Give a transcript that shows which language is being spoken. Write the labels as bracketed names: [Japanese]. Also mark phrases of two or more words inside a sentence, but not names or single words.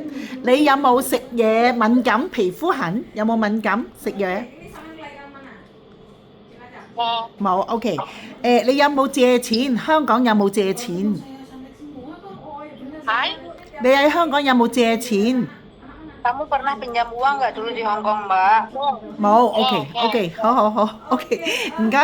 [Cantonese] 你有冇食嘢敏感皮膚痕？有冇敏感食嘢？冇，冇，OK。你有冇借錢？香港有冇借錢？係。你喺香港有冇借錢？ [Indonesian] Kamu pernah pinjam uang nggak dulu di Hong Kong, Mbak? [Cantonese] 冇，OK，OK，好好好，OK，唔該